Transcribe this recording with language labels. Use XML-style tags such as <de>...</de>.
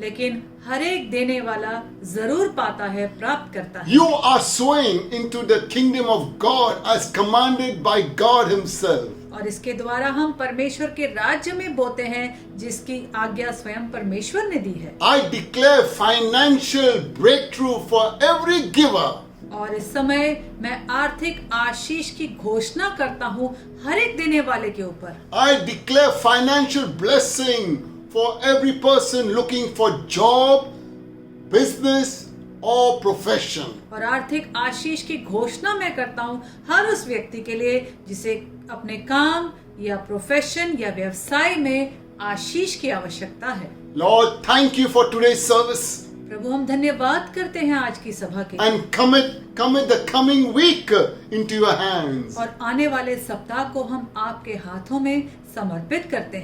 <hi>लेकिन हर एक देने वाला जरूर पाता है, प्राप्त करता है।</hi> <en>You are sowing into the kingdom of God as commanded by God Himself.</en> <hi>और इसके द्वारा हम परमेश्वर के राज्य में बोते हैं जिसकी आज्ञा स्वयं परमेश्वर ने दी है।</hi> <en>I declare financial breakthrough for every giver.</en> <hi>और इस समय मैं आर्थिक आशीष की घोषणा करता हूँ हर एक देने वाले के ऊपर।</hi> <en>I declare financial blessing for every person looking for job, business, or profession.</en> <hi>और आर्थिक आशीष की घोषणा मैं करता हूँ हर उस व्यक्ति के लिए जिसे अपने काम या प्रोफेशन या व्यवसाय में आशीष की आवश्यकता है।</hi> <en>Lord, thank you for today's service.</en> <hi>प्रभु हम धन्यवाद करते हैं आज की सभा के लिए।</hi> <en>And commit the coming week into your hands.</en> <hi>और आने वाले सप्ताह को हम आपके हाथों में समर्पित करते हैं।</hi>